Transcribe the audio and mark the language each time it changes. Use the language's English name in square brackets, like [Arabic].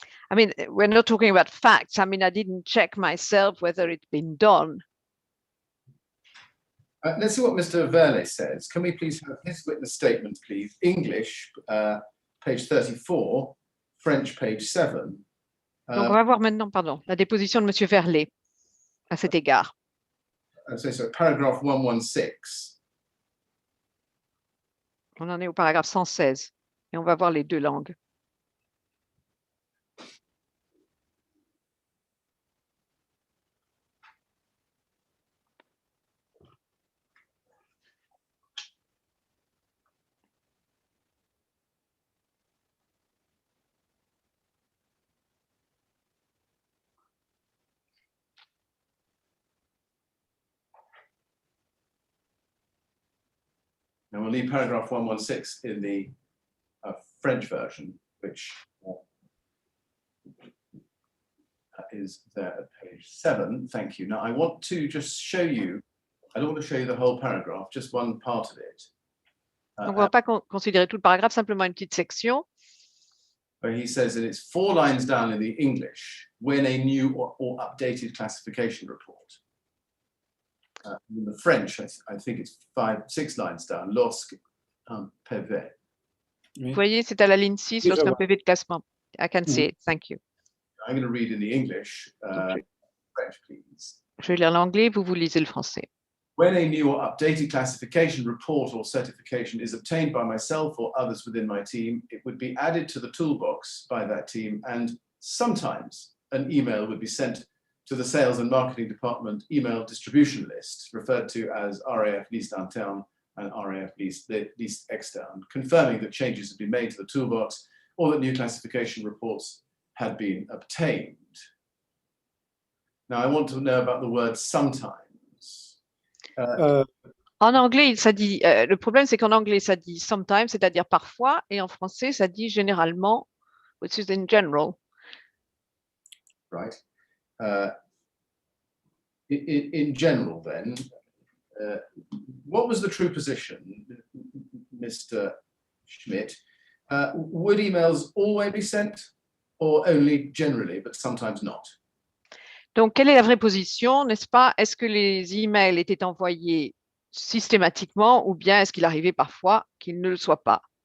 [English] I mean, we're not talking about facts. I mean, I didn't check myself whether it's been done. Let's see what Mr. Verlet says. Can we please have his witness statement, please? English, page 34, French, page 7. [French] Donc, on va voir maintenant, pardon, la déposition de Monsieur Verlet à cet égard. [English] So paragraph 116. [French] On en est au paragraphe 116 et on va voir les deux langues. [English] Now we'll need paragraph 116 in the French version, which is there at page 7. Thank you. Now I want to just show you, I don't want to show you the whole paragraph, just one part of it. [French] Donc, on ne va pas considérer tout le paragraphe, simplement une petite section. [English] Where he says that it's 4 lines down in the English, when a new or updated classification report. In the French, I think it's 6 lines down, [French] lorsque un PV. Vous voyez, c'est à la ligne 6, lorsqu'un PV de classement. [English] I can see it, thank you. I'm going to read in the English, French, please. [French] Je vais lire l'anglais, vous lisez le français. [English] When a new or updated classification report or certification is obtained by myself or others within my team, it would be added to the toolbox by that team, and sometimes an email would be sent to the sales and marketing department email distribution list, referred to as RAF liste interne and RAF liste externe, confirming that changes have been made to the toolbox or that new classification reports had been obtained. Now, I want to know about the word sometimes. [French] En anglais, ça dit, le problème, c'est qu'en anglais, ça dit sometimes, c'est-à-dire parfois, et en français, ça dit généralement, [English] which is in general. Right. In general, then, what was the true position, Mr. Schmidt? Would emails always be sent, or only generally, but sometimes not? [French] Donc, quelle est la vraie position, n'est-ce pas? Est-ce que les emails étaient envoyés systématiquement ou bien est-ce qu'il arrivait parfois qu'ils ne le soient pas?